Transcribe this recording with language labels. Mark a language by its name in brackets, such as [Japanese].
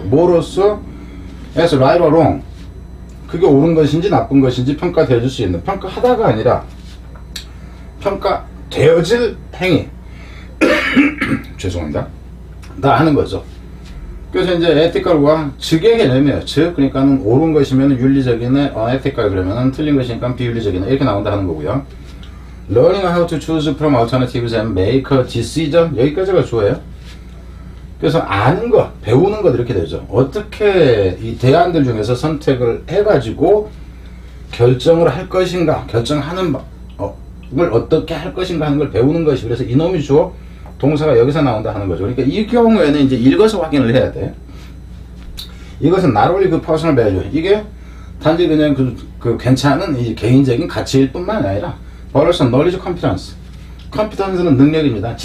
[Korean] 뭐로써 [English] as right or wrong, [Korean] 그게 옳은 것인지 나쁜 것인지 평가되어질 수 있는, 평가하다가 아니라 평가되어질 행위 죄송합니다 다 하는 거죠. 그래서 이제 에티컬과 즉의 개념이에요. 즉, 그러니까는 옳은 것이면 윤리적이네, 에티컬 그러면은 틀린 것이니까 비윤리적이네, 이렇게 나온다 하는 거고요. [English] Learning how to choose from alternatives and make a decision, [Korean] 여기까지가 좋아요. 그래서 아는 것, 배우는 것 이렇게 되죠. 어떻게 이 대안들 중에서 선택을 해가지고 결정을 할 것인가, 결정하는 걸 어떻게 할 것인가 하는 걸 배우는 것이, 그래서 이놈이 주어 동사가 여기서 나온다 하는 거죠. 그러니까 이 경우에는 이제 읽어서 확인을 해야 돼. 이것은 [English] not only [Korean] 그 personal value, 이게 단지 그냥 그 괜찮은 이 개인적인 가치일 뿐만 아니라 [English] but also knowledge competence, [Korean] competence는 능력입니다.